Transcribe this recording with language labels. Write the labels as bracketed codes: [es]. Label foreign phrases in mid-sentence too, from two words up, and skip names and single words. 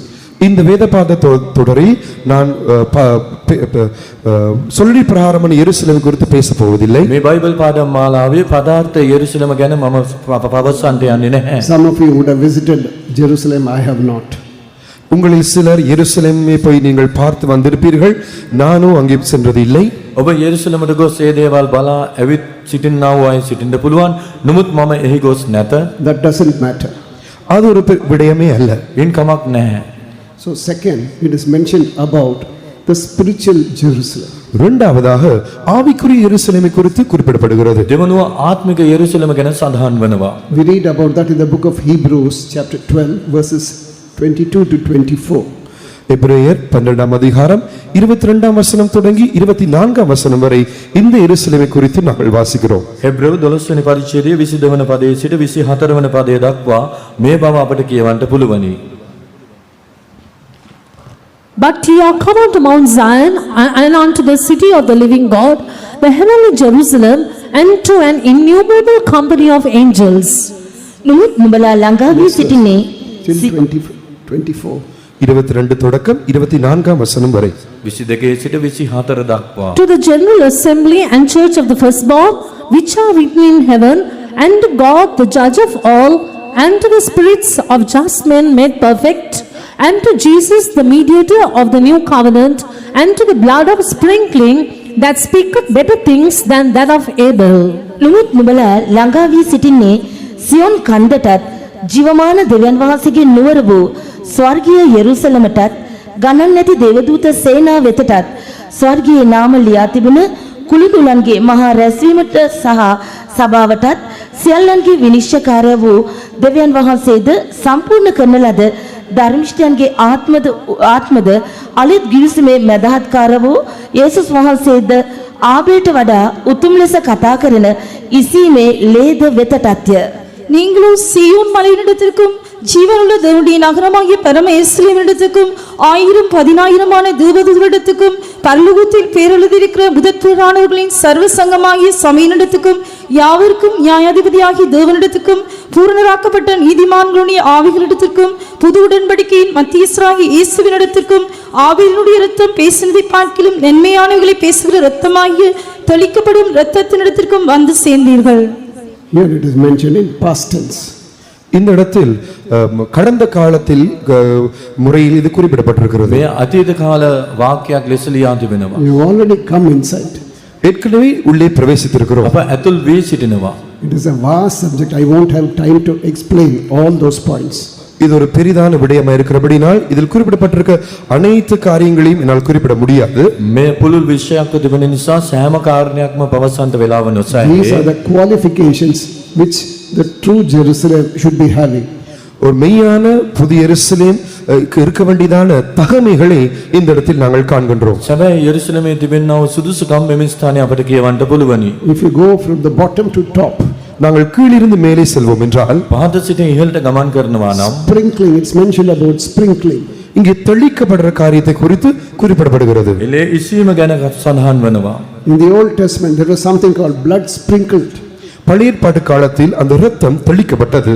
[ta] இந்த வேதபாத தொடரை நான் சொல்லி பிரகாரமான எருசலேம் குறித்து பேச போவதில்லை. [si] මේ බයිබල් පාඩම් මාලාවේ පදාර්ථ යෙරුසලම ගැන මම පවසන්නට යන්නේ නැහැ. [en] Some of you would have visited Jerusalem, I have not. [ta] உங்களில் சிலர் எருசலேமை போய் நீங்கள் பார்த்து வந்திருப்பீர்கள். நானும் அங்கே சென்றது இல்லை. [si] ඔබ යෙරුසලමට ගොස් ඒ දේවල් බලා ඇවිත් සිටින්නා වූ අය සිටින්න පුළුවන්. නමුත් මම එහි ගොස් නැත. [en] That doesn't matter. [ta] அது ஒரு விடயமே அல்ல. [si] ඉන් කමක් නැහැ. [en] So second, it is mentioned about the spiritual Jerusalem. [ta] இரண்டாவதாக ஆவிக்குரிய எருசலேமை குறித்து குறிப்பிடப்படுகிறது. [si] දෙවනුව ආත්මික යෙරුසලම ගැන සඳහන් වෙනවා. [en] We read about that in the book of Hebrews chapter 12 verses 22 to 24. [ta] எபிரேயர் 12ஆம் அதிகாரம் 22ஆம் வசனம் தொடங்கி 24ஆம் வசனம் வரை இந்த எருசலேமை குறித்து நாங்கள் வாசிக்கிறோம். [si] හෙබ්‍රෙව් 12 වෙනි පරිච්ඡේදයේ 22 වන පදයේ සිට 24 වන පදය දක්වා මේ බව අපට කියවන්න පුළුවනි. [en] But ye are come unto Mount Zion, and unto the city of the living God, the heavenly Jerusalem, and to an innumerable company of angels. [si] නුඹ නුඹලා ළඟා වී සිටින්නේ [en] Till 24. [ta] 22 தொடக்கம் 24ஆம் வசனம் வரை [si] 22 සිට 24 දක්වා [en] To the general assembly and church of the firstborn, which are written in heaven, and to God the judge of all, and to the spirits of just men made perfect, and to Jesus the mediator of the new covenant, and to the blood of sprinkling that speaketh better things than that of Abel. [si] නුඹ නුඹලා ළඟා වී සිටින්නේ සියොන් කන්දටත් ජීවමාන දෙවියන් වහන්සේගේ නුවර වූ ස්වර්ගීය යෙරුසලමටත් ගණන් නැති දේවදූත සේනා වෙතටත් ස්වර්ගීය නාම ලියා තිබුණ කුළුදුලන්ගේ මහා රැස්වීමට සහ සභාවටත් සියල්ලන්ගේ විනිශ්චයකාරය වූ දෙවියන් වහන්සේද සම්පූර්ණ කරන ලද ධර්මිෂ්ඨයන්ගේ ආත්මද අලිත් ගිවිසුමේ මැදහත්කාර වූ යේසුස් වහන්සේද ආබේලට වඩා උතුම් ලෙස කතා කරන ඉසීමේ ලේද වෙතටත්ය. [ta] நீங்களோ சீயோன் மலையினிடத்திற்கும் ஜீவனுள்ள தேவனுடைய நகரமாகிய பரம எருசலேமினிடத்துக்கும் 1000-10,000 தேவதூதரிடத்துக்கும் பரலோகத்தில் பேரெழுதியிருக்கிற முதற்பேரானவர்களின் சர்வ சங்கமாகிய சபையினிடத்துக்கும் யாவருக்கும் நியாயாதிபதியாகிய தேவனிடத்துக்கும் பூரணராக்கப்பட்ட நீதிமான்களுடைய ஆவிகளிடத்திற்கும் புது உடன்படிக்கையின் மத்தியஸ்தராகிய இயேசுவினிடத்திற்கும் ஆவியினுடைய இரத்தம் பேசினதை பார்க்கிலும் நன்மையானவர்களை பேசுகிற இரத்தமாகிய தெளிக்கப்படும் இரத்தத்தினிடத்திற்கும் வந்து சேர்ந்தீர்கள். [en] Here it is mentioned in past tense. [ta] இந்த இடத்தில் கடந்த காலத்தில் முறையில் இது குறிப்பிடப்பட்டிருக்கிறது. [si] මේ අතීත කාල වාක්‍යයක් ලෙස ලියා තිබෙනවා. [en] You already come inside. [ta] ஏற்கனவே உள்ளே பிரவேசித்திருக்கிறோம். [si] අප ඇතුල් වී සිටිනවා. [en] It is a vast subject. I won't have time to explain all those points. [ta] இது ஒரு பெரிதான விடயமா இருக்கிறபடினால் இதில் குறிப்பிடப்பட்டிருக்க அனைத்து காரியங்களையும் என்னால் குறிப்பிட முடியாது. [si] මේ පුළුල් විෂයක් තිබෙන නිසා සෑම කාරණයක්ම පවසන්ට වෙලාව [en] These [si] නොසැලේ. [en] are the qualifications which the true Jerusalem should be having. [ta] ஒரு மெய்யான புதிய எருசலேம் இருக்க வேண்டியதான தகமைகளை இந்த இடத்தில் நாங்கள் காண்கின்றோம். [si] සැබෑ යෙරුසලමේ තිබෙනා වූ සුදුසුකම් මෙම ස්ථානයේ අපට කියවන්න පුළුවනි. [en] If you go from the bottom to top, [ta] நாங்கள் கீழிருந்து மேலே செல்வோம் என்றால் [si] පහත සිට ඉහළට ගමන් කරනවා නම් [en] sprinkling, it's mentioned about sprinkling. [ta] இங்கே தெளிக்கப்படுற காரியத்தை குறித்து குறிப்பிடப்படுகிறது. [si] එලේ ඉසීම ගැන සඳහන් වෙනවා. [en] In the Old Testament, there was something called blood sprinkled. [ta] பழைய ஏற்பாட்டு காலத்தில் அந்த இரத்தம் தெளிக்கப்பட்டது.